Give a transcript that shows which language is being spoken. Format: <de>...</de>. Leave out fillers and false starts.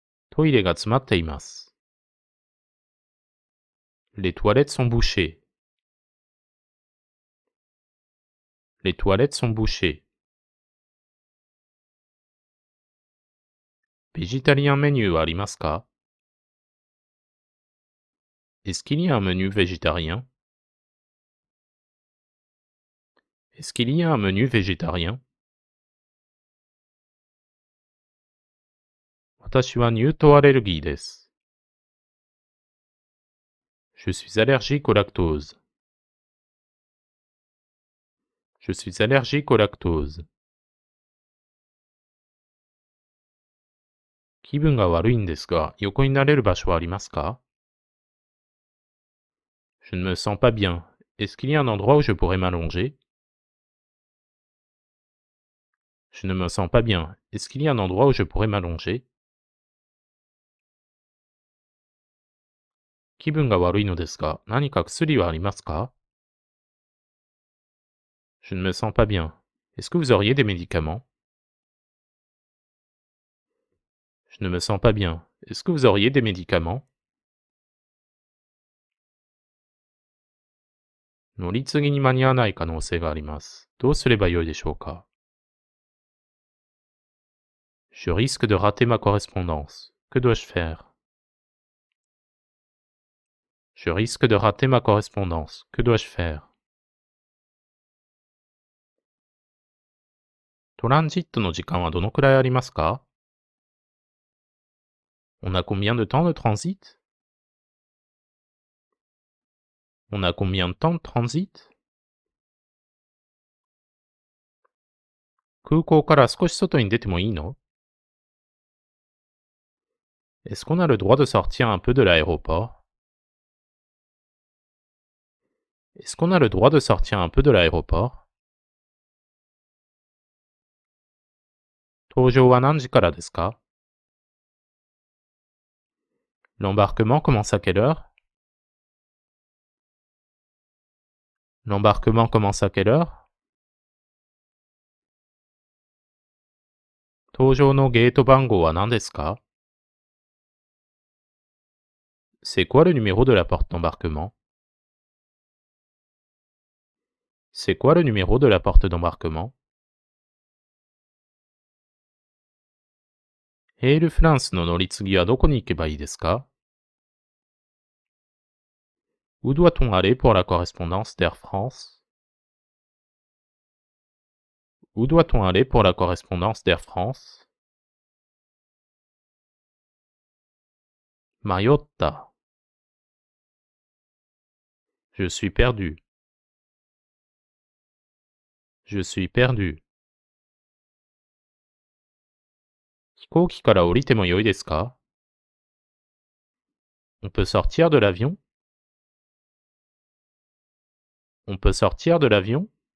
<ja>トイレが詰まっています。</ja> <fr>Les toilettes sont bouchées. Les toilettes sont bouchées.</fr> <ja>ベジタリアンメニューはありますか？</ja> <fr>Est-ce qu'il y a un menu végétarien? Est-ce qu'il y a un menu végétarien?</fr> <ja>私は乳糖アレルギーです。</ja> <fr>Je suis allergique au lactose. Je suis allergique au lactose.</fr> <ja>気分が悪いんですが、横になれる場所はありますか？</ja> <fr>Je ne me sens pas bien. Est-ce qu'il y a un endroit où je pourrais m'allonger? Je ne me sens pas bien. Est-ce qu'il y a un endroit où je pourrais m'allonger?</fr> <ja>気分が悪いのですが、何か薬はありますか？</ja> <fr>Je ne me sens pas bien. Est-ce que vous auriez des médicaments? Je ne me sens pas bien. Est-ce que vous auriez des médicaments?</fr> <ja>乗り継ぎに間に合わない可能性があります。どうすればよいでしょうか？</ja> <fr>Je risque de rater ma correspondance. Que dois-je faire? Je risque de rater ma correspondance. Que dois-je faire?</fr> <ja>トランジットの時間はどのくらいありますか？</ja> <fr>On a combien de temps de transit? On a combien de temps de transit?</fr> <ja>空港から少し外に出てもいいの？</ja> <fr>Est-ce qu'on a le droit de sortir un peu de l'aéroport? Est-ce qu'on a le droit de sortir un peu de l'aéroport?</fr> <ja>搭乗は何時からですか？</ja> <fr>L'embarquement commence à quelle heure? L'embarquement commence à quelle heure?</fr> <ja>搭乗のゲート番号は何ですか？</ja> <fr>C'est quoi le numéro de la porte d'embarquement? C'est quoi le numéro de la porte d'embarquement?</fr> <ja>エールフランスの乗り継ぎはどこに行けばいいですか？</ja> <fr>Où doit-on aller pour la correspondance d'Air France? Où doit-on aller pour la correspondance d'Air France? Mariotta. Je suis perdu. Je suis perdu.</fr> <ja>飛行機から降りてもよいですか？</ja> <fr>On peut sortir de l'avion? On peut sortir de l'avion?</fr>